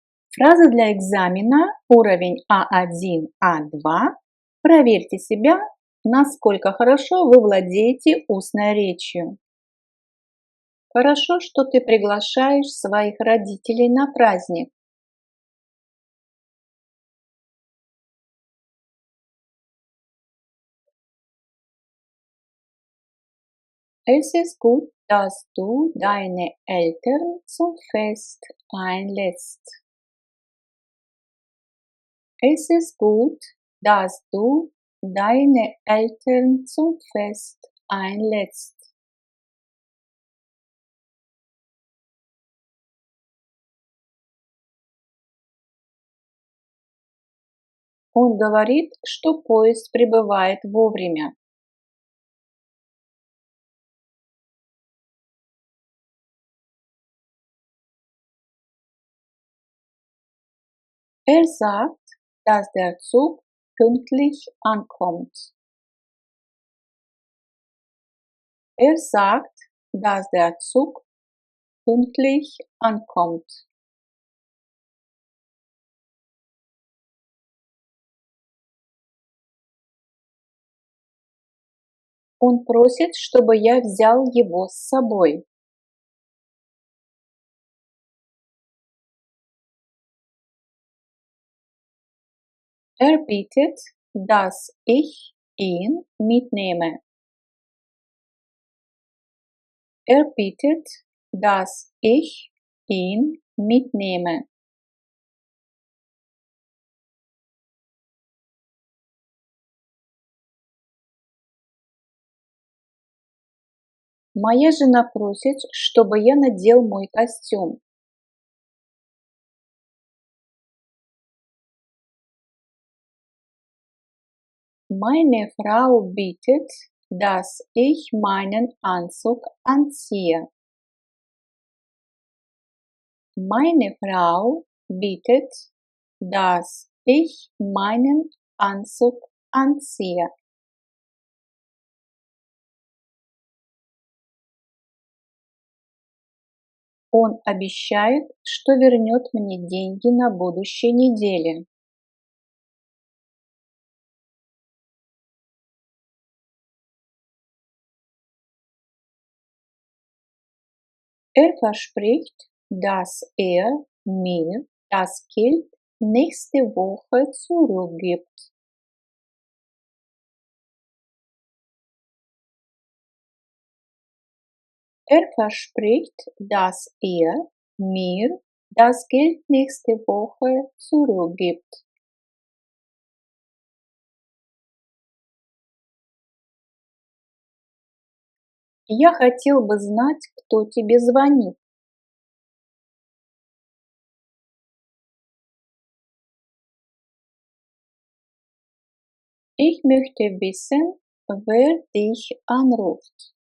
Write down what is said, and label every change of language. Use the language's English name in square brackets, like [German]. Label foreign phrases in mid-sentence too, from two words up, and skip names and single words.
[Russian] Фразы для экзамена уровень А1, А2. Проверьте себя, насколько хорошо вы владеете устной речью. Хорошо, что ты приглашаешь своих родителей на праздник. [German] Es ist gut, dass du deine Eltern zum Fest einlädst. Es ist gut, dass du deine Eltern zum Fest einlädst. [Russian] Он говорит, что поезд прибывает вовремя. [German] Er sagt, dass der Zug pünktlich ankommt. Er sagt, dass der Zug pünktlich ankommt. [Russian] Он просит, чтобы я взял его с собой. [German] Er bittet, dass ich ihn mitnehme. Er bittet, dass ich ihn mitnehme. [Russian] Моя жена просит, чтобы я надел мой костюм. [German] Meine Frau bittet, dass ich meinen Anzug anziehe. Meine Frau bittet, dass ich meinen Anzug anziehe. [Russian] Он обещает, что вернет мне деньги на будущей неделе. [German] Er verspricht, dass er mir das Geld nächste Woche zurückgibt. Er verspricht, dass er mir das Geld nächste Woche zurückgibt. [Russian] Я хотел бы знать, кто тебе звонит. [German] Ich möchte wissen, wer dich anruft.